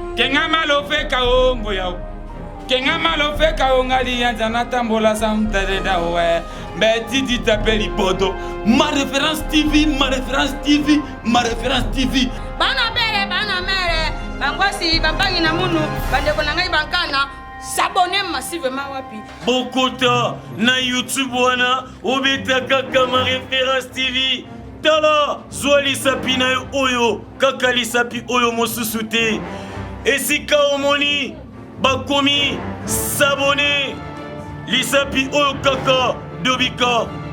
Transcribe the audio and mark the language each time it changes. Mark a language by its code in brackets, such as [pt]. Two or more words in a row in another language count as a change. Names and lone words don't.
[ln] kenga malofe kaongo yao kenga malofe kaongali yanza natambola samtareda we mbetiti tapeli poto ma référence TV ma référence TV ma référence TV bana mere bangosi bambangi na munu bandeko na ngai bankana [fr] s'abonner massivement [ln] wapi Bokota na YouTube wana obeta kaka ma référence TV tala zwali sapi na yo oyo kaka lisapi oyo mosusu te esika omoni bakomi s'abonner lisapi oyo kaka dobika